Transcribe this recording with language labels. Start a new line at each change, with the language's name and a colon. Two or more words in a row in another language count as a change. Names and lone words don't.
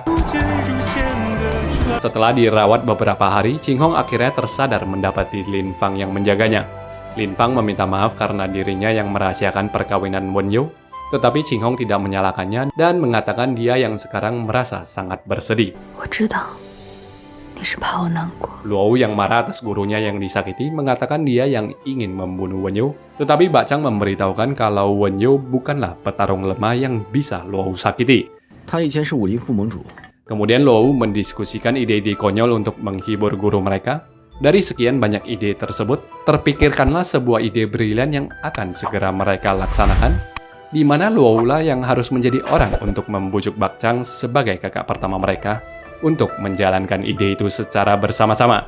Indonesian: Setelah dirawat beberapa hari, Qing Hong akhirnya tersadar mendapati Lin Fang yang menjaganya. Lin Fang meminta maaf karena dirinya yang merahasiakan perkawinan Wen Yu, tetapi Qing Hong tidak menyalahkannya dan mengatakan dia yang sekarang merasa sangat bersedih.
Chinese: 我知道你是怕我难过。
Indonesian: Luo yang marah atas gurunya yang disakiti mengatakan dia yang ingin membunuh Wen Yu, tetapi Bacang memberitahukan kalau Wen Yu bukanlah petarung lemah yang bisa Luo sakiti.
Chinese: 他以前是武林副盟主，
Indonesian: Kemudian Luo mendiskusikan ide-ide konyol untuk menghibur guru mereka. Dari sekian banyak ide tersebut, terpikirkanlah sebuah ide brilian yang akan segera mereka laksanakan, di mana Luo lah yang harus menjadi orang untuk membujuk Bacang sebagai kakak pertama mereka untuk menjalankan ide itu secara bersama-sama.